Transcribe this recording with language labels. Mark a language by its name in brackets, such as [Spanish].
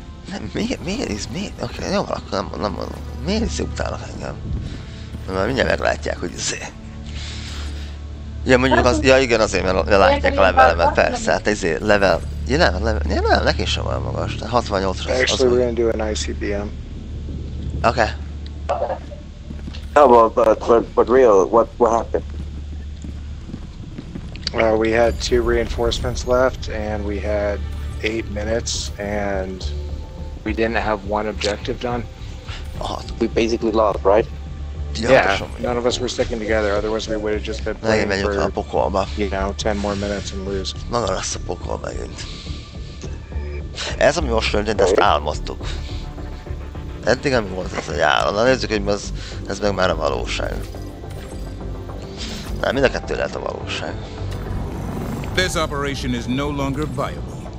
[Hungarian] Nem, miért? Oké, jó, akkor nem mondom. Miért utálnak engem? Mert mindjárt meglátják, hogy Ja, mondjuk az, ja igen, azért, mert látják a levelemet, persze, hát ezért level... Ja nem, neki sem olyan magas, de 68-ra az... [English] Actually, we're gonna do an ICBM. Okay. No, but real, what happened? We had 2 reinforcements left, and we had 8 minutes, and we didn't have one objective done. We basically lost, right? Yeah, none of us were sticking together, otherwise we would have just been [Hungarian] Megint [English] playing [Hungarian] megyünk a pokolba. [English] 10 more minutes and lose. [Hungarian] Maga lesz a pokol megint. Ez, ami most történt, ezt álmodtuk. Eddig nem volt ez egy álom. Na nézzük, hogy ez meg már a valóság. Nem, mind a kettő lehet a valóság. [English] This operation is no longer viable.